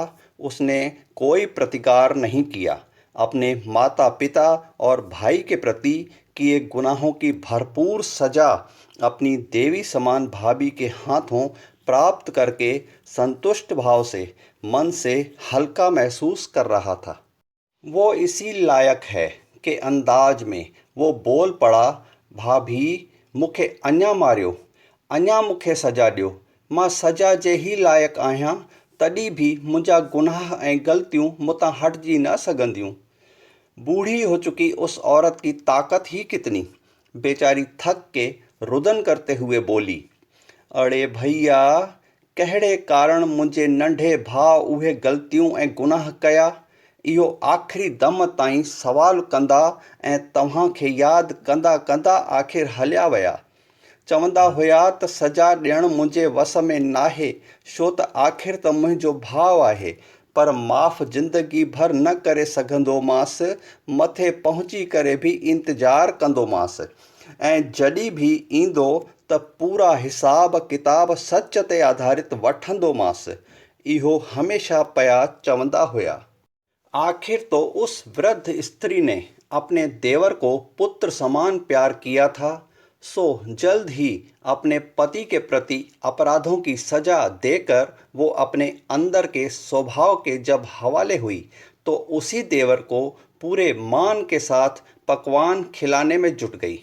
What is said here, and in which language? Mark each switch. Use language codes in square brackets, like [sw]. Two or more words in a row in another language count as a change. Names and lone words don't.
[hi] उसने कोई प्रतिकार नहीं किया। अपने माता पिता और भाई के प्रति किए गुनाहों की भरपूर सजा अपनी देवी समान भाभी के हाथों प्राप्त करके संतुष्ट भाव से मन से हल्का महसूस कर रहा था। वो इसी लायक है कि अंदाज में वो बोल पड़ा, [sd] भाभी मुखे अञा मारियो, अञा मुखे सजा ॾियो। मां सजा जे ही लायक आहियां, तॾहिं बि मुंहिंजा गुनाह ऐं ग़लतियूं मुतां हटिजी न सघंदियूं। [hi] बूढ़ी हो चुकी उस औरत की ताकत ही कितनी। बेचारी थक के रुदन करते हुए बोली, अड़े भैया, [sd] कहिड़े कारण मुंहिंजे नंढे भाउ उहे ग़लतियूं ऐं गुनाह कया। इहो आख़िरी दम ताईं सवाल कंदा ऐं तव्हांखे यादि कंदा कंदा आख़िर हलिया विया। चवंदा हुआ त सजा ॾियणु मुंहिंजे वस में नाहे, छो त आख़िर त मुंहिंजो भाउ आहे, पर माफ़ ज़िंदगी भर न करे सघंदोमांसि। मथे पहुची करे बि इंतज़ारु कंदोमांसि ऐं जॾहिं बि ईंदो त पूरा हिसाब किताब सच ते आधारित वठंदोमांसि। इहो हमेशा पिया चवंदा हुआ। [hi] आखिर तो उस वृद्ध स्त्री ने अपने देवर को पुत्र समान प्यार किया था, सो जल्द ही अपने पति के प्रति अपराधों की सजा देकर वो अपने अंदर के स्वभाव के जब हवाले हुई तो उसी देवर को पूरे मान के साथ पकवान खिलाने में जुट गई।